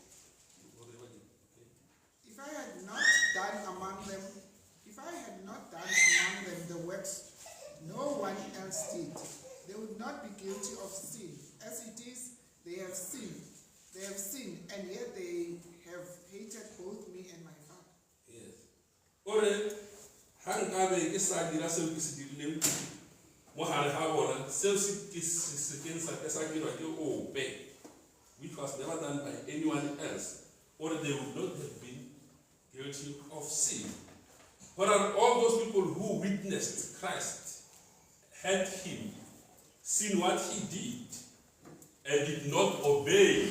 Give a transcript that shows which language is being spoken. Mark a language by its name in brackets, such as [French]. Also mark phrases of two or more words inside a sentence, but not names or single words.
[English] If I had not done among them the works no one else did, they would not be guilty of sin. As it is, they have sinned, and yet they have hated both me and my Father. Yes. Ore, [Tswana] hangabe ke sa dira seo ke se dirileng mo hare ha bona, seo se sa dirwa ke ope, [English] which was never done by anyone else, or they would not have been guilty of sin. What are all those people who witnessed Christ, had him, seen what he did, and did not obey?